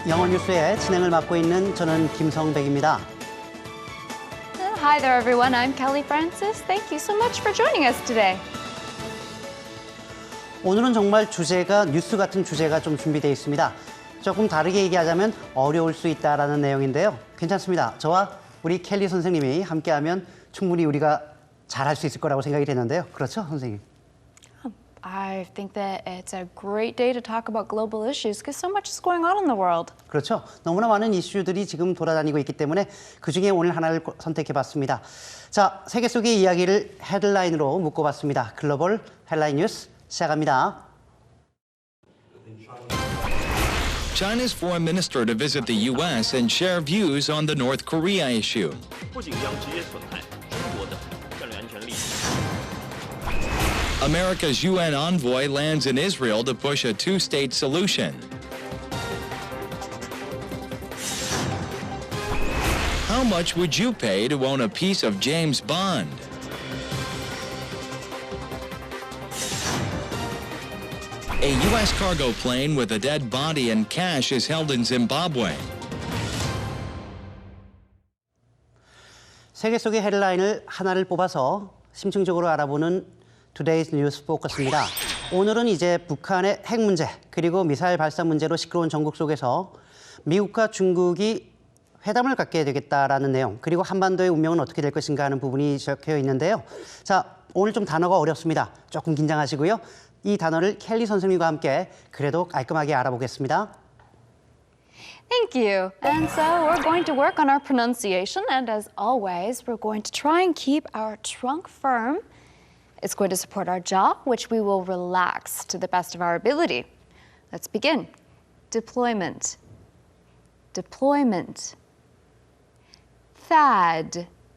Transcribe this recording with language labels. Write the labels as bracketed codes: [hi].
[ko] 영어 뉴스의 진행을 맡고 있는 저는 김성백입니다. [en] Hi there, everyone. I'm Kelly Francis. Thank you so much for joining us today. [ko] 오늘은 정말 주제가 뉴스 같은 주제가 좀 준비되어 있습니다. 조금 다르게 얘기하자면 어려울 수 있다라는 내용인데요. 괜찮습니다. 저와 우리 켈리 선생님이 함께하면 충분히 우리가 잘할 수 있을 거라고 생각이 되는데요. 그렇죠, 선생님? [en] I think that it's a great day to talk about global issues because so much is going on in the world. [ko] 그렇죠. 너무나 많은 이슈들이 지금 돌아다니고 있기 때문에 그중에 오늘 하나를 선택해봤습니다. 자, 세계 속의 이야기를 헤드라인으로 묶어봤습니다. 글로벌 헤드라인 뉴스 시작합니다. [en] China's foreign minister to visit the U.S. and share views on the North Korea issue. [zh] 不仅将直接损害中国的战略安全利益。 [en] America's UN envoy lands in Israel to push a two-state solution. How much would you pay to own a piece of James Bond? A U.S. cargo plane with a dead body and cash is held in Zimbabwe. [ko] 세계 속의 헤드라인을 하나를 뽑아서 심층적으로 알아보는 Today's News Focus입니다. 오늘은 이제 북한의 핵 문제 그리고 미사일 발사 문제로 시끄러운 전국 속에서 미국과 중국이 회담을 갖게 되겠다라는 내용 그리고 한반도의 운명은 어떻게 될 것인가 하는 부분이 적혀 있는데요. 자, 오늘 좀 단어가 어렵습니다. 조금 긴장하시고요. 이 단어를 켈리 선생님과 함께 그래도 깔끔하게 알아보겠습니다. [en] Thank you. And so we're going to work on our pronunciation. And as always, we're going to try and keep our trunk firm. It's going to support our jaw, which we will relax to the best of our ability. Let's begin. Deployment. Deployment. THAAD.